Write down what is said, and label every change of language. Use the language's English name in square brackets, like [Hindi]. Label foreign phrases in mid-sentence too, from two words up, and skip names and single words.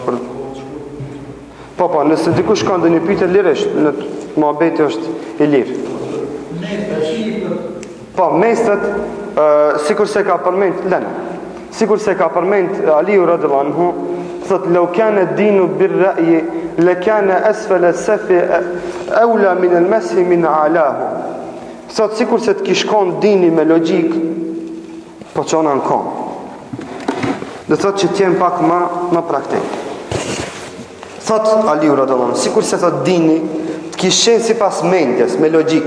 [Albanian] Po, nëse dikush ka ndonjë pyetje lirisht, në muhabeti është i lirë. Po, mesat, sikur se ka përmend Aliu [Arabic] رضي الله عنه, [Albanian] thot [Arabic] لو كان الدين بالرأي لكان أسفل الخف أولى بالمسح من أعلاه. [Albanian] Thot sikur se të kishkon dini me logjik, po çona në kom. Do thot që t'jem pak më praktik. Thot Aliu [Arabic] رضي الله عنه, [Albanian] sikur se thot dini të kishen sipas mendjes, me logjik.